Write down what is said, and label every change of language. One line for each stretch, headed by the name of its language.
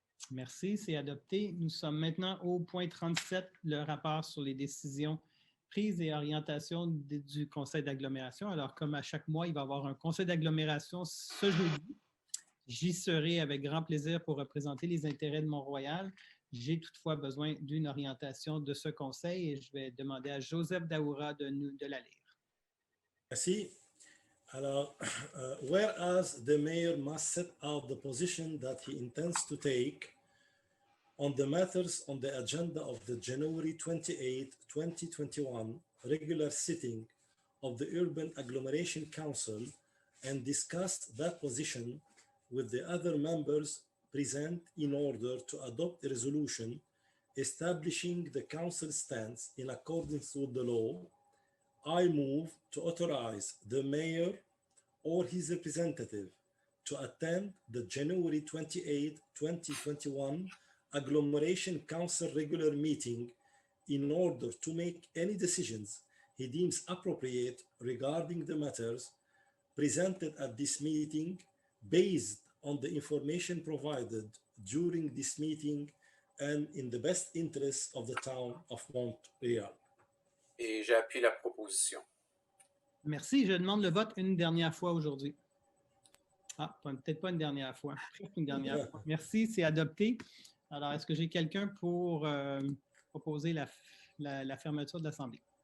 French: Merci, c'est adopté. Nous sommes maintenant au point 37, le rapport sur les décisions prises et orientations du conseil d'agglomération. Alors, comme à chaque mois, il va y avoir un conseil d'agglomération ce jeudi. J'y serai avec grand plaisir pour représenter les intérêts de Mont-Royal. J'ai toutefois besoin d'une orientation de ce conseil et je vais demander à Joseph Daoura de la lire. Merci. Alors,
English: whereas the mayor must set out the position that he intends to take on the matters on the agenda of the January 28, 2021 regular sitting of the Urban Agglomeration Council and discussed that position with the other members present in order to adopt a resolution establishing the council stance in accordance with the law, I move to authorize the mayor or his representative to attend the January 28, 2021 Agglomeration Council regular meeting in order to make any decisions he deems appropriate regarding the matters presented at this meeting based on the information provided during this meeting and in the best interest of the town of Mont-Royal.
French: Et j'appuie la proposition. Merci. Je demande le vote une dernière fois aujourd'hui. Ah, peut-être pas une dernière fois. Une dernière fois. Merci, c'est adopté. Alors, est-ce que j'ai quelqu'un pour proposer la fermeture de l'Assemblée?